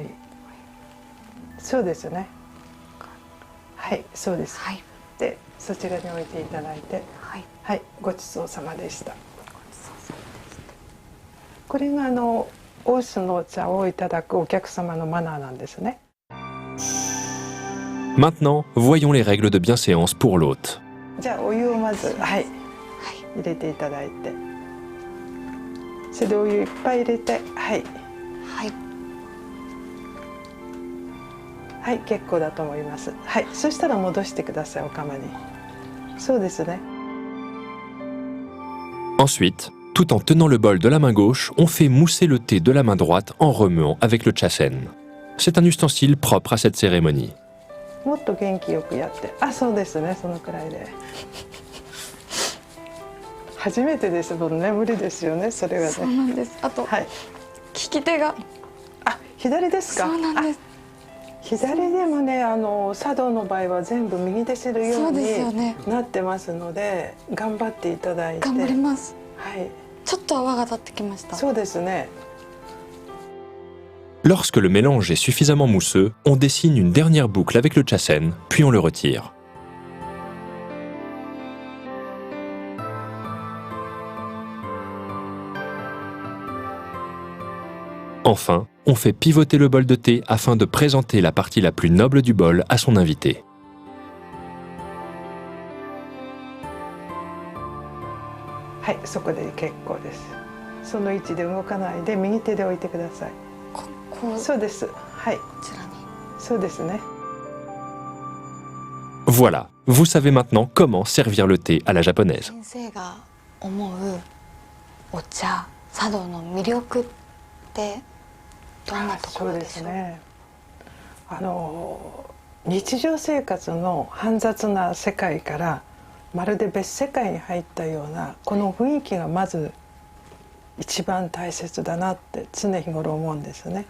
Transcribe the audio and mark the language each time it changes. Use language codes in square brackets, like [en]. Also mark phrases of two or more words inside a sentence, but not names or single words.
[ja] そうですね。はい、そうです。はい、でそちらに置いていただいて、はい、はい、ごちそうさまでした。これが大須のお茶をいただくお客様のマナーなんですね。 [fr] Maintenant, voyons les règles de bienséance pour l'hôte. [ja] じゃあお湯をまず、はい、入れていただいて、それでお湯いっぱい入れて、はい、はい、はい、結構だと思います。はい、そしたら戻してください、お釜に。そうですね。 [fr] Ensuite, tout en tenant le bol de la main gauche, on fait mousser le thé de la main droite en remuant avec le chasen. C'est un ustensile propre à cette cérémonie. [ja] もっと元気よくやって、あ、そうですね、そのくらいで。初めてですもんね、無理ですよね、それはね。そうなんです。あと、はい、利き手が。あ、左ですか。そうなんです。左でもね、茶道の場合は全部右で知るようになってますので、頑張っていただいて。頑張ります。はい。ちょっと泡が立ってきました。そうですね。 [fr] Lorsque le mélange est suffisamment mousseux, on dessine une dernière boucle avec le chasen, puis on le retire. Enfin, on fait pivoter le bol de thé afin de présenter la partie la plus noble du bol à son invité. [ja] はい、そこで結構です。その位置で動かないで右手で置いてください。そうです。はい。こちらに。そうですね。 [fr] Voilà, vous savez maintenant comment servir le thé à la japonaise. [ja] 先生が思うお茶、茶道の魅力ってどんなところでしょう？そうですね。日常生活の煩雑な世界からまるで別世界に入ったようなこの雰囲気がまず一番大切だなって常日頃思うんですね。